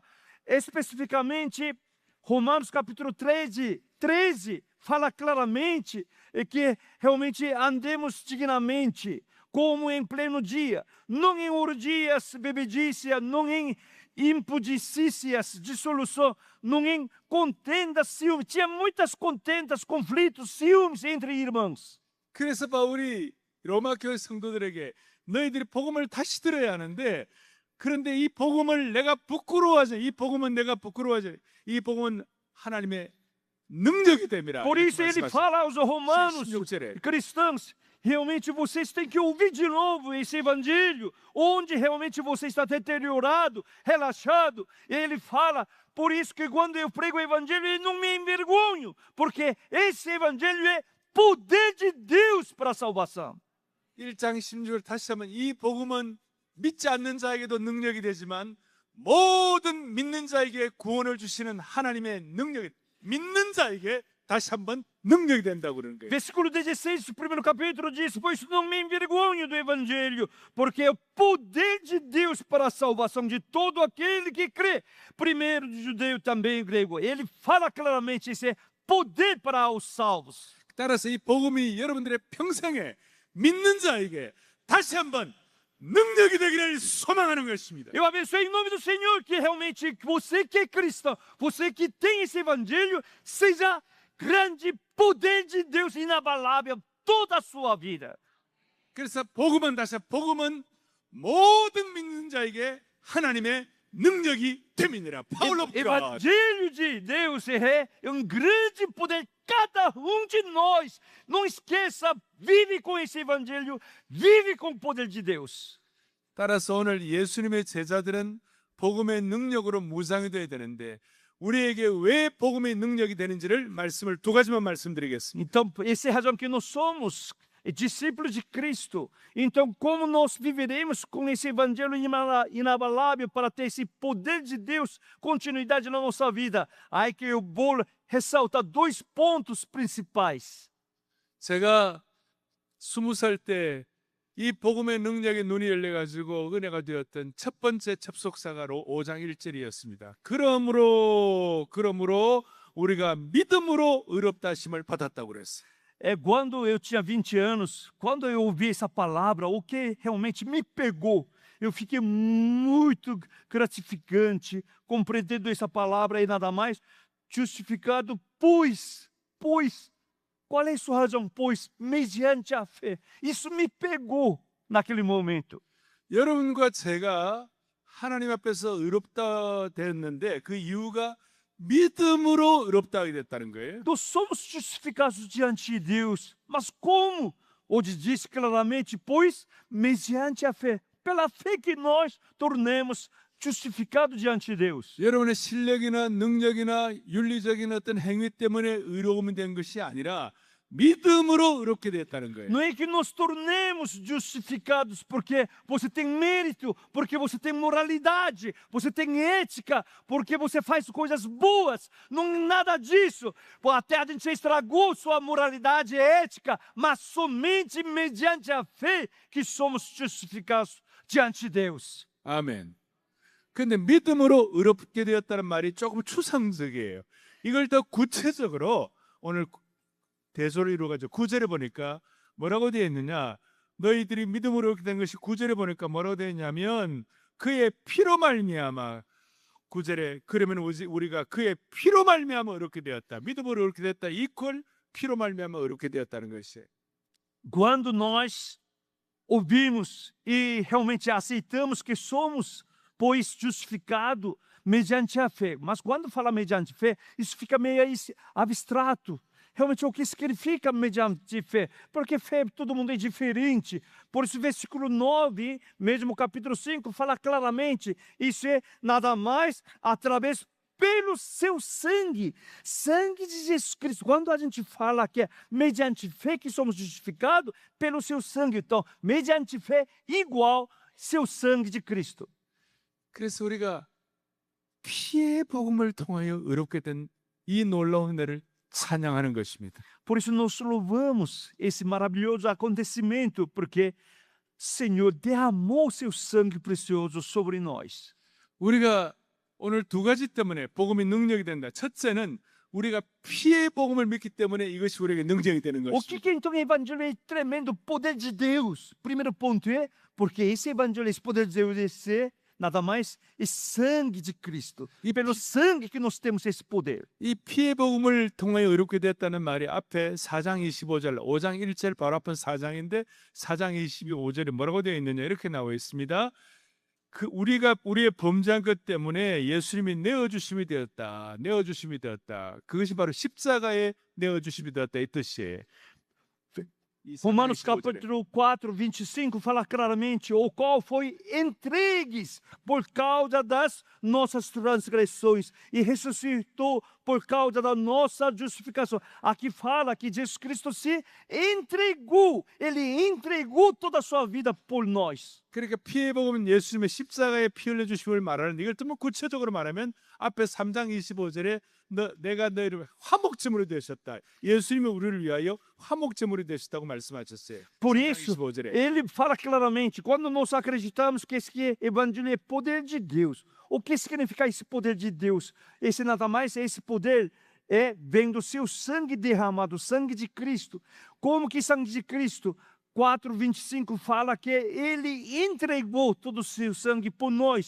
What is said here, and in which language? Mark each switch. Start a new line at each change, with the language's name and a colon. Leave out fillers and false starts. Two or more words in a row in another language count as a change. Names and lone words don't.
Portuguese: Especificamente, Romanos capítulo 13 fala claramente que realmente andemos dignamente, como em pleno dia, não em orgias, bebedice, não em impudicícias, dissolução, não em contendas, ciúmes. Tinha muitas contendas, conflitos, ciúmes entre irmãos.
Korean: 그래서 바울이 로마 교회 성도들에게 너희들이 복음을 다시 들어야 하는데 그런데 이 복음을 내가 부끄러워하지. 이 복음은 내가 부끄러워하지. 이 복음은 하나님의 능력이 됨이라.
Portuguese: Por isso ele fala aos romanos,
Korean: 16절에
Portuguese: cristãos, realmente vocês têm que ouvir de novo esse evangelho, onde realmente você está deteriorado, relaxado. E ele fala, por isso que quando eu prego o evangelho, eu não me envergonho, porque esse evangelho é poder de Deus para a salvação.
Korean: 1장 16절 다시 한번 이 복음은 믿지 않는 자에게도 능력이 되지만 모든 믿는 자에게 구원을 주시는 하나님의 능력이 믿는 자에게 다시 한번 능력이 된다고 그러는 거예요.
Portuguese: Versículo 16 do primeiro capítulo diz, pois não me envergonho do evangelho, porque é o poder de Deus para a salvação de todo aquele que crê, primeiro de judeu também grego. Ele fala claramente, esse é poder para os salvos.
Korean: 따라서 이 복음이 여러분들의 평생에 믿는 자에게 다시 한번 능력이 되기를 소망하는 것입니다.
Portuguese: Eu abençoe em nome do Senhor que realmente você que é cristão, você que tem esse evangelho, seja grande poder de Deus inabalável toda a sua vida.
Korean: 그래서 복음은 복음은 모든 믿는 자에게 하나님의 능력이 됨이니라.
English: Power of God.
Portuguese: Evangelho de Deus é um grande poder. Cada de nós, não esqueça, vive com esse evangelho, vive com o poder de Deus.
Korean: 따라서 오늘 예수님의 제자들은 복음의 능력으로 무장이 되어야 되는데 우리에게 왜 복음의 능력이 되는지를 말씀을 두 가지만 말씀드리겠습니다.
Portuguese: Então, essa é a razão que nós somos discípulos de Cristo. Então, como nós viveremos com esse evangelho inabalável para ter esse poder de Deus, continuidade na nossa vida? Aí que eu vou ressaltar dois pontos principais.
Korean: 제가 20살 때 이 복음의 능력에 눈이 열려가지고 은혜가 되었던 첫 번째 접속사가 5장 1절이었습니다. 그러므로 우리가 믿음으로 의롭다 하심을 받았다고 그랬어요.
Portuguese: É quando eu tinha 20 anos, quando eu ouvi essa palavra, o que realmente me pegou, eu fiquei muito gratificante compreendendo essa palavra e nada mais, justificado, pois, qual é a sua razão? Pois, mediante a fé. Isso me pegou naquele momento.
Korean: 여러분과 제가 하나님 앞에서 의롭다 됐는데 그 이유가 믿음으로 의롭다 하게 됐다는 거예요.
Portuguese: Nós somos justificados diante de Deus, mas como? Onde diz claramente, pois, mediante a fé. Pela fé que nós tornemos justificados diante de Deus. 여러분의 실력이나 능력이나 윤리적인 어떤 행위 때문에 의로움이 된 것이 아니라 믿음으로 의롭게 됐다는 거예요. Não é que nós tornemos justificados porque você tem mérito, porque você tem moralidade, você tem ética, porque você faz coisas boas. Não é nada disso. Até a gente estragou sua moralidade e ética, mas somente mediante a fé que somos justificados diante de Deus.
Korean: 아멘. 근데 믿음으로 의롭게 되었다는 말이 조금 추상적이에요. 이걸 더 구체적으로 오늘 대소를 이루어가지고 9절에 보니까 뭐라고 되어 있느냐, 너희들이 믿음으로 이렇게 된 것이 9절에 보니까 뭐라고 되어 있냐면 그의 피로 말미암아, 9절에 그러면 우리가 그의 피로 말미암아 의롭게 되었다. 믿음으로 의롭게 됐다 이퀄 피로 말미암아 의롭게 되었다는 것이에요.
Portuguese: Quando nós ouvimos e realmente aceitamos que somos, pois, justificado mediante a fé. Mas quando fala mediante fé, isso fica meio abstrato. Realmente o que significa mediante fé? Porque fé, todo mundo é diferente. Por isso, versículo 9, mesmo capítulo 5, fala claramente, isso é nada mais através pelo seu sangue de Jesus Cristo. Quando a gente fala que é mediante fé que somos justificados, pelo seu sangue. Então, mediante fé igual seu sangue de Cristo.
Korean: 그래서 우리가 피의 복음을 통하여 의롭게 된 이 놀라운 은혜를 찬양하는 것입니다.
Portuguese: Por isso nós louvamos esse maravilhoso acontecimento, porque Senhor derramou seu sangue precioso sobre nós.
Korean: 우리가 오늘 두 가지 때문에 복음이 능력이 된다. 첫째는 우리가 피의 복음을 믿기 때문에 이것이 우리에게 능력이 되는
Portuguese: O
Korean: 것입니다.
Portuguese: que então o evangelho é tremendo poder de Deus? Primeiro ponto é porque esse evangelho, esse poder de Deus é ser nada mais é sangue de Cristo. E pelo sangue que nós temos esse poder.
Korean: 이 피의 복음을 통하여 의롭게 됐다는 말이 앞에 4장 25절, 5장 1절 바로 앞은 4장인데 4장 25절에 뭐라고 되어 있느냐 이렇게 나와 있습니다. 우리가 우리의 범죄한 것 때문에 예수님이 내어주심이 되었다. 내어주심이 되었다. 그것이 바로 십자가에 내어주심이 되었다 이 뜻이에요.
Portuguese: Romanos capítulo 4, 25 fala claramente, o qual foi entregues por causa das nossas transgressões e ressuscitou por causa da nossa justificação. Aqui fala que Jesus Cristo se entregou, ele entregou toda a sua vida por nós.
Korean: 그러니까 피의 복음은 예수님의 십자가에 피 흘려 주심을 말하는데 이걸 좀 구체적으로 말하면 앞에 3장 25절에 내가 너희를 화목제물이 되셨다. 예수님이 우리를 위하여 화목제물이 되셨다고 말씀하셨어요.
Portuguese: Por isso,
Korean: 25절에.
Portuguese: ele fala claramente, quando nós acreditamos que esse evangelho é poder de Deus, o que significa esse poder de Deus? Esse nada mais é esse poder vem do seu sangue derramado, o sangue de Cristo. Como que sangue de Cristo? 4:25 fala que ele entregou todo o seu sangue por nós.